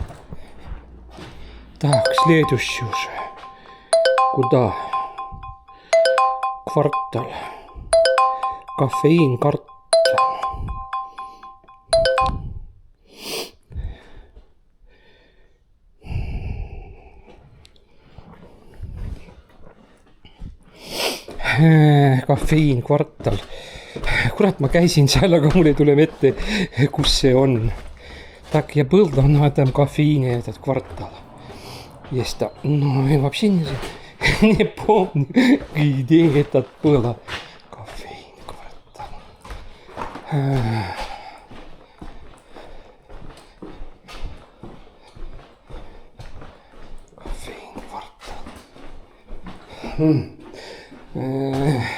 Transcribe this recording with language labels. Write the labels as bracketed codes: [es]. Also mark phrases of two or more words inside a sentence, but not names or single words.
[ru] Так, следующий уже. Куда? [et] kvartal, kafeiinkvartal. Kafeiinkvartal. Kurat, ma käisin seal, aga mul ei tule ette, kus see on. [ru] Так, я был на этом кофеине, этот квартал. Есть там. Но я вообще не помню, где это было. Кофеин квартал. Кофеин квартал.